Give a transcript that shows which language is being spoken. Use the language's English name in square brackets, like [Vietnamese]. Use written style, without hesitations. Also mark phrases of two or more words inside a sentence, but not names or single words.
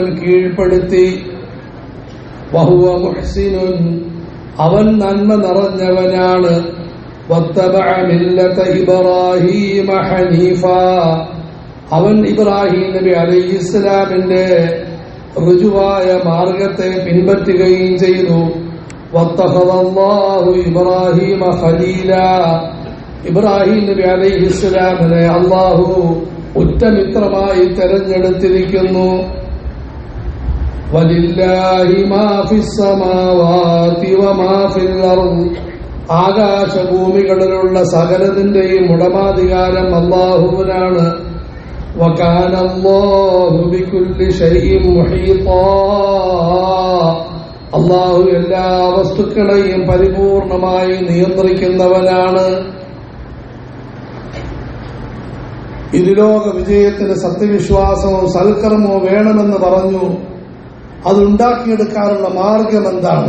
[Malayalam] കീഴ്പ്പെടുത്തി [Arabic] وهو محسن [Malayalam] അവൻ നന്മ നിറഞ്ഞവനാണ് [Arabic] واتبع ملة إبراهيم حنيفا [Malayalam] അവൻ ഇബ്രാഹിം നബി അലൈഹിസ്സലാമിന്റെ ഋജുവായ മാർഗത്തെ പിൻപറ്റുകയും ചെയ്തു [Arabic] واتخذ الله إبراهيم خليلا [Malayalam] ഇബ്രാഹിം നബി അലൈഹിസ്സലാമിനെ അല്ലാഹു ഉറ്റമിത്രമായി തെരഞ്ഞെടുത്തിരിക്കുന്നു [Arabic] ولله ما في السماوات وما في الأرض [Malayalam] ആകാശഭൂമികളിലുള്ള സകലതിന്റെയും ഉടമാധികാരം അല്ലാഹുവിനാണ് [Arabic] وكان الله بكل شيء محيطا [Malayalam] അല്ലാഹു എല്ലാ വസ്തുക്കളെയും പരിപൂർണമായി നിയന്ത്രിക്കുന്നവനാണ്. ഇരുലോക വിജയത്തിന് സത്യവിശ്വാസമോ സൽക്കർമ്മോ വേണമെന്ന് പറഞ്ഞു. അതുണ്ടാക്കിയെടുക്കാനുള്ള മാർഗം എന്താണ്?